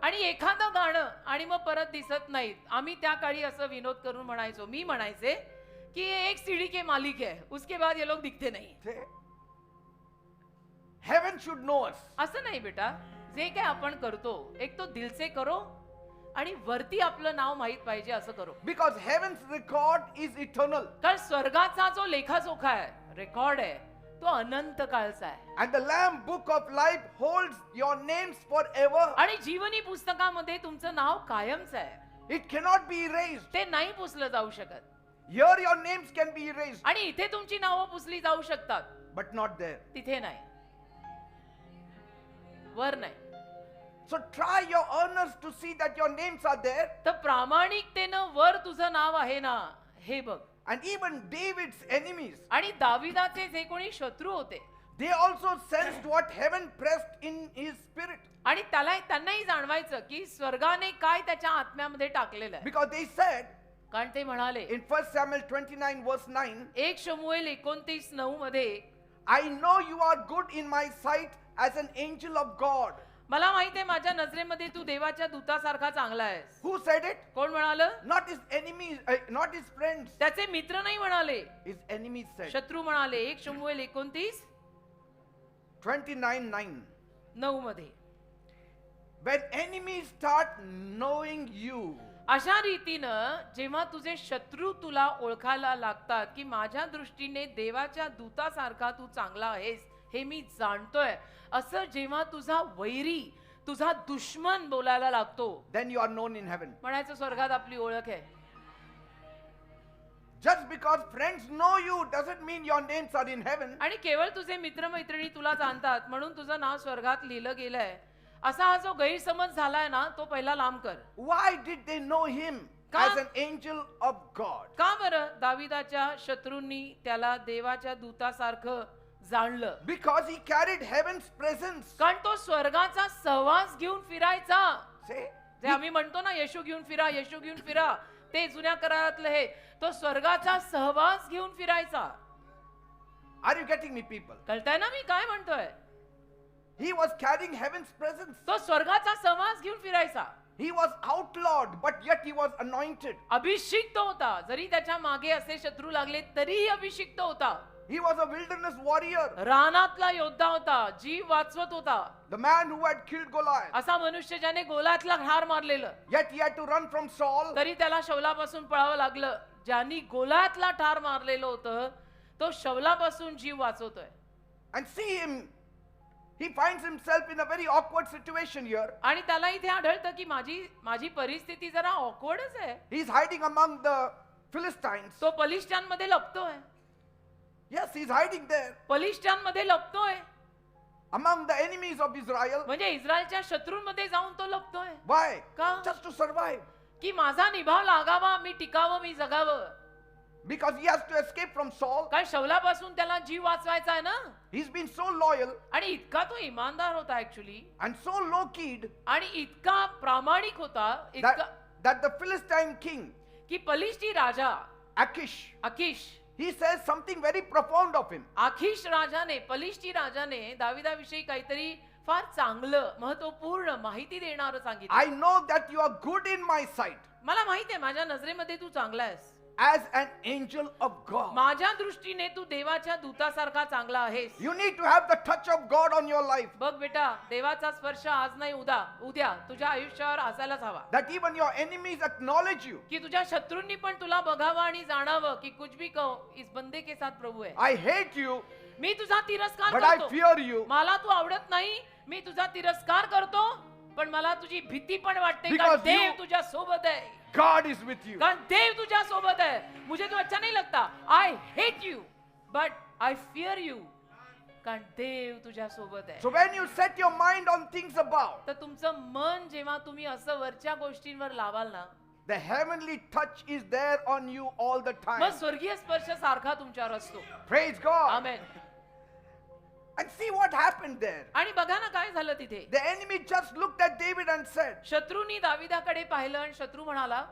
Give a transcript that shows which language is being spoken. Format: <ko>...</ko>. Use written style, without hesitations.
<mr>आणि एखादं गाणं आणि मग परत दिसत नाहीत. आम्ही त्या काळी असं विनोद करून म्हणायचो, मी म्हणायचे की</mr> <hi>ये एक सीडी के मालिक है, उसके बाद ये लोग दिखते नहीं.</hi> <en>Say, heaven should know us.</en> <mr>असं नाही बेटा, जे काय आपण करतो एक</mr> <hi>तो दिल से करो</hi> <mr>आणि वरती आपलं नाव माहित पाहिजे असं करो.</mr> <en>Because heaven's record is eternal.</en> <mr>कारण स्वर्गाचा जो लेखाजोखा आहे, रेकॉर्ड आहे, तो अनंत काळचा आहे.</mr> <en>And the Lamb book of life holds your names forever.</en> <mr>आणि जीवनी पुस्तकामध्ये तुमचं नाव कायमचं आहे,</mr> <en>It cannot be erased.</en> <mr>ते नाही पुसलं जाऊ शकत.</mr> <en>Here your names can be erased,</en> <mr>आणि इथे तुमची नावं पुसली जाऊ शकतात,</mr> <en>but not there.</en> <mr>तिथे नाही, वर नाही.</mr> <en>So try your earnest to see that your names are there.</en> <mr>तर प्रामाणिकतेनं वर तुझं नाव आहे ना हे बघ.</mr> <en>And even David's enemies,</en> <mr>आणि दाविदाचे जे कोणी शत्रू होते,</mr> <en>they also sensed what heaven pressed in his spirit.</en> <mr>आणि त्यांनाही जाणवायचं की स्वर्गाने काय त्याच्या आत्म्यामध्ये टाकलेलं आहे.</mr> <en>Because they said</en> <mr>कारण ते म्हणाले</mr> <en>in 1 Samuel 29 verse 9,</en> <mr>1 शमूएल 29:9 मध्ये,</mr> <en>I know you are good in my sight as an angel of God.</en> <mr>मला माहिती आहे माझ्या नजरेमध्ये तू देवाच्या दूतासारखा चांगला आहेस.</mr> <en>Who said it?</en> <mr>कोण म्हणालं?</mr> <en>Not his enemies, not his friends.</en> <mr>त्याचे मित्र नाही म्हणाले,</mr> <en>His enemies said.</en> <mr>शत्रू म्हणाले. 1 शमूएल 29:9 मध्ये.</mr> <en>When enemies start knowing you,</en> <mr>अशा रीतीनं जेव्हा तुझे शत्रू तुला ओळखायला लागतात की माझ्या दृष्टीने देवाच्या दूतासारखा तू चांगला आहेस हे मी जाणतोय, असं जेव्हा तुझा वैरी, तुझा दुश्मन बोलायला लागतो,</mr> <en>then you are known in heaven.</en> <mr>म्हणायचं स्वर्गात आपली ओळख आहे.</mr> <en>Just because friends know you doesn't mean your names are in heaven.</en> <mr>आणि केवळ तुझे मित्र मैत्रिणी तुला जाणतात म्हणून तुझं नाव स्वर्गात लिहिलं गेलंय, असा हा जो गैरसमज झालाय ना तो पहिला लांब कर.</mr> <en>Why did they know him</en> <mr>का?</mr> <en>as an angel of God?</en> <mr>का बरं दाविदाच्या शत्रूंनी त्याला देवाच्या दूतासारखं जाणलं?</mr> <en>Because he carried heaven's presence.</en> <mr>कारण तो स्वर्गाचा सहवास घेऊन फिरायचा.</mr> <en>Say,</en> <mr>जे आम्ही म्हणतो ना येशू घेऊन फिरा, येशू घेऊन फिरा, ते जुन्या करारातलं हे, तो स्वर्गाचा सहवास घेऊन फिरायचा.</mr> <en>Are you getting me, people?</en> <mr>कळतंय ना मी काय म्हणतोय?</mr> <en>He was carrying heaven's presence.</en> <mr>तो स्वर्गाचा समाज घेऊन फिरायचा.</mr> <en>He was outlawed, but yet he was anointed.</en> <mr>अभिषिक्त होता. जरी त्याच्या मागे असे शत्रू लागले तरीही अभिषिक्त होता.</mr> <en>He was a wilderness warrior.</en> <mr>रानातला योद्धा होता. जीव वाचवत होता.</mr> <en>The man who had killed Goliath.</en> <mr>असा मनुष्य ज्याने गोलातला ठार मारलेलं.</mr> <en>Yet he had to run from Saul.</en> <mr>तरी त्याला शौलापासून पळावं लागलं. ज्यांनी गोलातला ठार मारलेलं होतं तो शौलापासून जीव वाचवतोय.</mr> <en>And see him. He finds himself in a very awkward situation here.</en> <mr>आणि त्याला इथे आढळतं की माझी परिस्थिती जरा ऑकवर्डच आहे.</mr> <en>He is hiding among the Philistines.</en> <mr>तो पलिष्ठांमध्ये लपतोय.</mr> <en>Yes, he is hiding there</en> <mr>पलिष्ठांमध्ये लपतोय.</mr> <en>among the enemies of Israel.</en> <mr>म्हणजे इस्रायलच्या शत्रूंमध्ये जाऊन तो लपतोय.</mr> <en>Why?</en> <mr>का?</mr> <en>Just to survive.</en> <mr>की माझा निभाव लागावा, मी टिकावं, मी जगावं.</mr> <en>Because he has to escape from Saul.</en> <mr>काय शौलापासून त्याला जीव वाचवायचा आहे ना.</mr> <en>He's been so loyal</en> <mr>आणि इतका तो इमानदार होता ऍक्च्युली.</mr> <en>and so low-keyed</en> <mr>आणि इतका प्रामाणिक होता, इतका</mr> <en>that the Philistine king,</en> <mr>की पलिष्ठी राजा</mr> <en>Achish, he says something very profound of him.</en> <mr>आखिश राजाने, पलिष्ठी राजाने दाविदाविषयी काहीतरी फार चांगलं महत्वपूर्ण माहिती देणारं सांगितलं.</mr> <en>I know that you are good in my sight</en> <mr>मला माहिती आहे माझ्या नजरेमध्ये तू चांगला आहेस.</mr> <en>as an angel of God.</en> <mr>माझ्या दृष्टीने तू देवाच्या दूतासारखा चांगला आहेस.</mr> <en>You need to have the touch of God on your life.</en> <mr>बघ बेटा, देवाचा स्पर्श आज नाही उद्या तुझ्या आयुष्यावर असायलाच हवा.</mr> <en>That even your enemies acknowledge you.</en> <mr>की तुझ्या शत्रूंनी पण तुला बघावं आणि जाणावं की</mr> <hi>कुछ भी कहो इस बंदे के साथ प्रभू है.</hi> <en>I hate you,</en> <mr>मी तुझा तिरस्कार</mr> <en>but I</en> <mr>करतो.</mr> <en>fear you.</en> <mr>मला तू आवडत नाही, मी तुझा तिरस्कार करतो, पण मला तुझी भीती पण वाटते</mr> <en>Because</en> <mr>कारण देव</mr> <en>you-</en> <mr>तुझ्या सोबत आहे.</mr> <en>God is with you.</en> <mr>कारण देव तुझ्या सोबत आहे.</mr> <hi>मुझे तो अच्छा नहीं लगता.</hi> <en>I hate you, but I fear you.</en> <mr>कारण देव तुझ्या सोबत आहे.</mr> <en>So when you set your mind on things above,</en> <mr>तर तुमचं मन जेव्हा तुम्ही असं वरच्या गोष्टींवर लावाल ना,</mr> <en>the heavenly touch is there on you all the time.</en> <mr>मग स्वर्गीय स्पर्श सारखा तुमच्यावर असतो.</mr> <en>Praise God.</en> <mr>Amen.</mr> <en>And see what happened there.</en> <mr>आणि बघा ना काय झालं तिथे.</mr> <en>The enemy just looked at David and said,</en> <mr>शत्रूंनी दाविदाकडे पाहिलं आणि शत्रू म्हणाला,</mr>